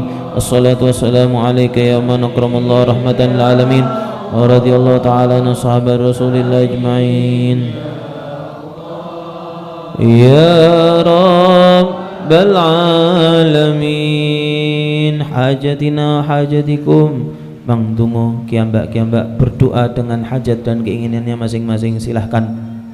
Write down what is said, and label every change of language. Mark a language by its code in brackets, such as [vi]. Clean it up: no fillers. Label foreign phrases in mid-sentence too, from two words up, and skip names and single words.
[ar] الصلاة والسلام عليك يا من أكرم الله رحمة للعالمين ورضي الله تعالى عن صحابة رسول الله أجمعين. يا رب العالمين حاجتنا حاجتكم. [id] Bang Dungo, kiambak-kiambak berdoa dengan hajat dan keinginannya masing-masing, silahkan.